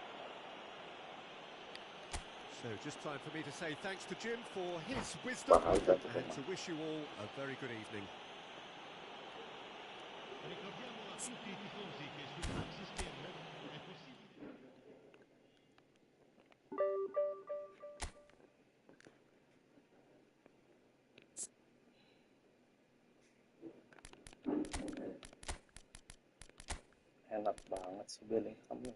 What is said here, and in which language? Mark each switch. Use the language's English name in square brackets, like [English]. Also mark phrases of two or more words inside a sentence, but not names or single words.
[English] So just time for me to say thanks to Jim for his wisdom and to wish you all a very good evening. [Italian] Ricordiamo a tutti i tifosi che sul maxi schermo è possibile. [Indonesian] Enak banget sih Bellingham.